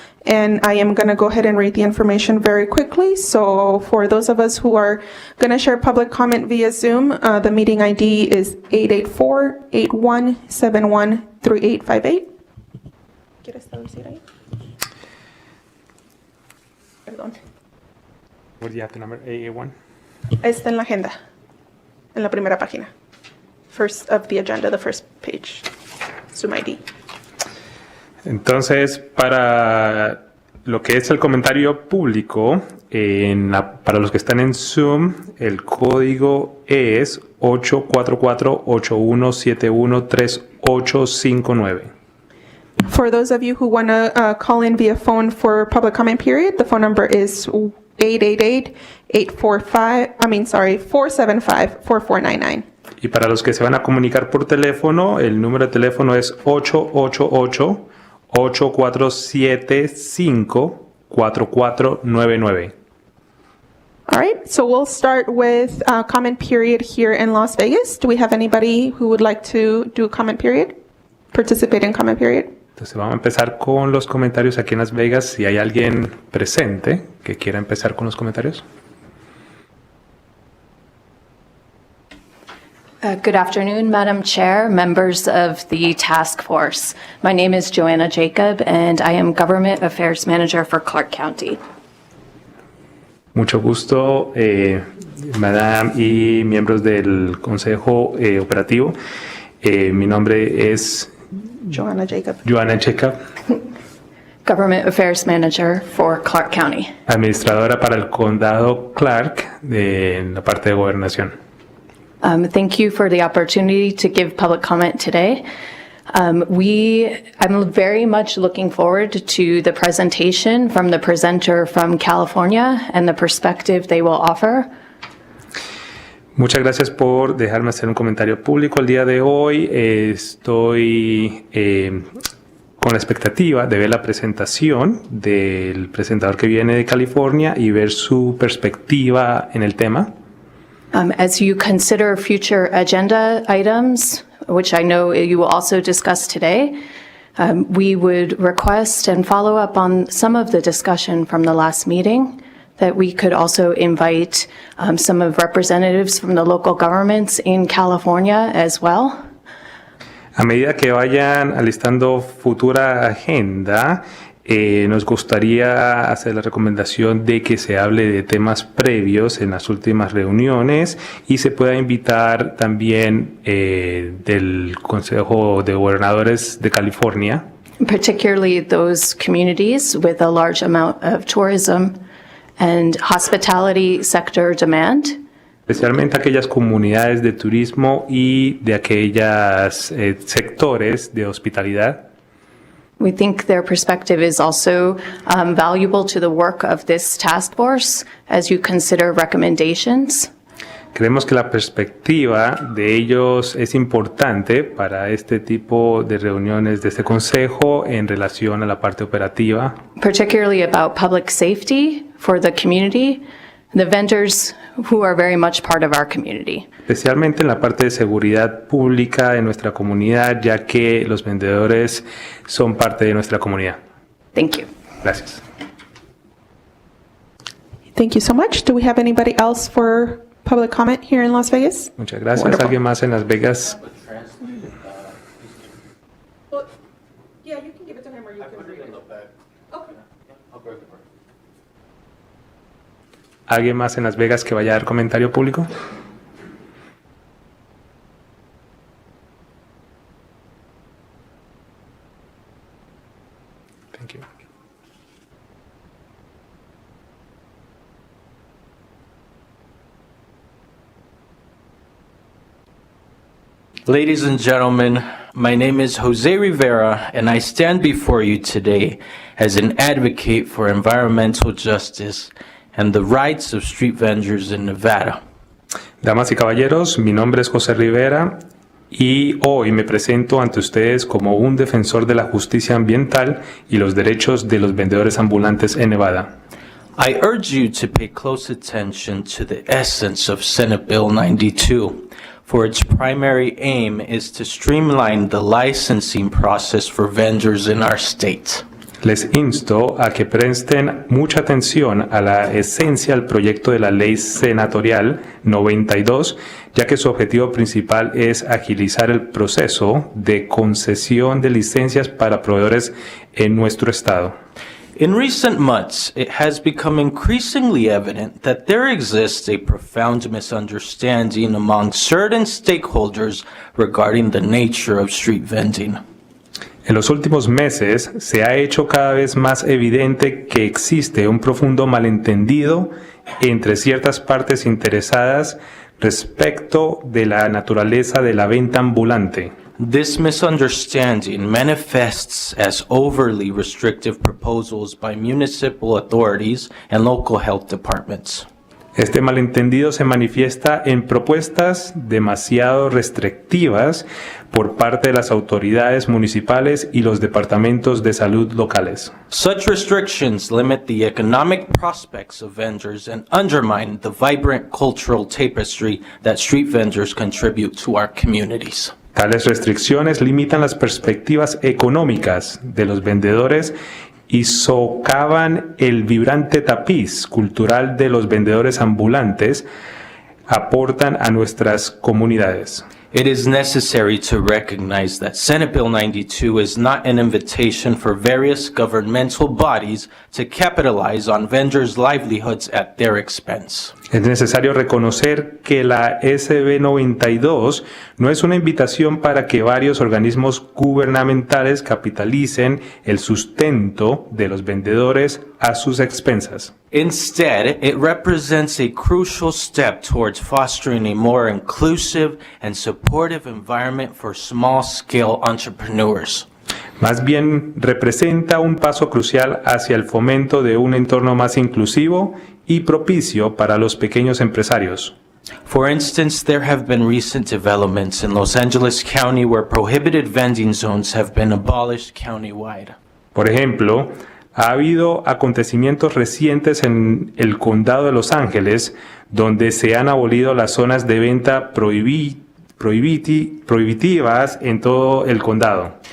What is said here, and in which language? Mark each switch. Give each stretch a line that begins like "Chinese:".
English: And I am going to go ahead and read the information very quickly. So for those of us who are going to share public comment via Zoom, the meeting ID is 884-8171-3858.
Spanish: ¿Quieres traducir ahí? Perdón.
English: What do you have the number? 881?
Spanish: Está en la agenda, en la primera página.
English: First of the agenda, the first page. Zoom ID.
Spanish: Entonces, para lo que es el comentario público, para los que están en Zoom, el código es 844-8171-3859.
English: For those of you who want to call in via phone for public comment period, the phone number is 475-4499.
Spanish: Y para los que se van a comunicar por teléfono, el número de teléfono es 888-8475-4499.
English: All right, so we'll start with comment period here in Las Vegas. Do we have anybody who would like to do comment period? Participate in comment period?
Spanish: Entonces vamos a empezar con los comentarios aquí en Las Vegas. Si hay alguien presente que quiera empezar con los comentarios.
English: Good afternoon, Madam Chair, members of the task force. My name is Joanna Jacob, and I am Government Affairs Manager for Clark County.
Spanish: Mucho gusto, Madam y miembros del Consejo Operativo. Mi nombre es Joanna Jacob. Joanna Jacob.
English: Government Affairs Manager for Clark County.
Spanish: Administradora para el condado Clark de la parte de gobernación.
English: Thank you for the opportunity to give public comment today. I'm very much looking forward to the presentation from the presenter from California and the perspective they will offer.
Spanish: Muchas gracias por dejarme hacer un comentario público el día de hoy. Estoy con la expectativa de ver la presentación del presentador que viene de California y ver su perspectiva en el tema.
English: As you consider future agenda items, which I know you will also discuss today, we would request and follow up on some of the discussion from the last meeting, that we could also invite some of representatives from the local governments in California as well.
Spanish: A medida que vayan alistando futura agenda, nos gustaría hacer la recomendación de que se hable de temas previos en las últimas reuniones y se pueda invitar también del Consejo de Gobernadores de California.
English: Particularly those communities with a large amount of tourism and hospitality sector demand.
Spanish: Especialmente aquellas comunidades de turismo y de aquellos sectores de hospitalidad.
English: We think their perspective is also valuable to the work of this task force as you consider recommendations.
Spanish: Creemos que la perspectiva de ellos es importante para este tipo de reuniones de este consejo en relación a la parte operativa,
English: Particularly about public safety for the community, the vendors who are very much part of our community.
Spanish: especialmente en la parte de seguridad pública de nuestra comunidad, ya que los vendedores son parte de nuestra comunidad.
English: Thank you.
Spanish: Gracias.
English: Thank you so much. Do we have anybody else for public comment here in Las Vegas?
Spanish: Muchas gracias.
English: Wonderful.
Spanish: ¿Alguien más en Las Vegas?
English: Yeah, you can give it to him or you can read it.
Spanish: ¿Alguien más en Las Vegas que vaya a dar comentario público?
English: Thank you. Ladies and gentlemen, my name is Jose Rivera, and I stand before you today as an advocate for environmental justice and the rights of street vendors in Nevada.
Spanish: Damas y caballeros, mi nombre es José Rivera y hoy me presento ante ustedes como un defensor de la justicia ambiental y los derechos de los vendedores ambulantes en Nevada.
English: I urge you to pay close attention to the essence of Senate Bill 92, for its primary aim is to streamline the licensing process for vendors in our state.
Spanish: Les insto a que presten mucha atención a la esencia del proyecto de la ley senatorial 92, ya que su objetivo principal es agilizar el proceso de concesión de licencias para proveedores en nuestro estado.
English: In recent months, it has become increasingly evident that there exists a profound misunderstanding among certain stakeholders regarding the nature of street vending.
Spanish: En los últimos meses se ha hecho cada vez más evidente que existe un profundo malentendido entre ciertas partes interesadas respecto de la naturaleza de la venta ambulante.
English: This misunderstanding manifests as overly restrictive proposals by municipal authorities and local health departments.
Spanish: Este malentendido se manifiesta en propuestas demasiado restrictivas por parte de las autoridades municipales y los departamentos de salud locales.
English: Such restrictions limit the economic prospects of vendors and undermine the vibrant cultural tapestry that street vendors contribute to our communities.
Spanish: Tales restricciones limitan las perspectivas económicas de los vendedores y socavan el vibrante tapiz cultural de los vendedores ambulantes, aportan a nuestras comunidades.
English: It is necessary to recognize that Senate Bill 92 is not an invitation for various governmental bodies to capitalize on vendors' livelihoods at their expense.
Spanish: Es necesario reconocer que la SB 92 no es una invitación para que varios organismos gubernamentales capitalicen el sustento de los vendedores a sus expensas.
English: Instead, it represents a crucial step towards fostering a more inclusive and supportive environment for small-scale entrepreneurs.
Spanish: Más bien representa un paso crucial hacia el fomento de un entorno más inclusivo y propicio para los pequeños empresarios.
English: For instance, there have been recent developments in Los Angeles County where prohibited vending zones have been abolished countywide.
Spanish: Por ejemplo, ha habido acontecimientos recientes en el condado de Los Ángeles donde se han abolido las zonas de venta prohibitivas en todo el condado.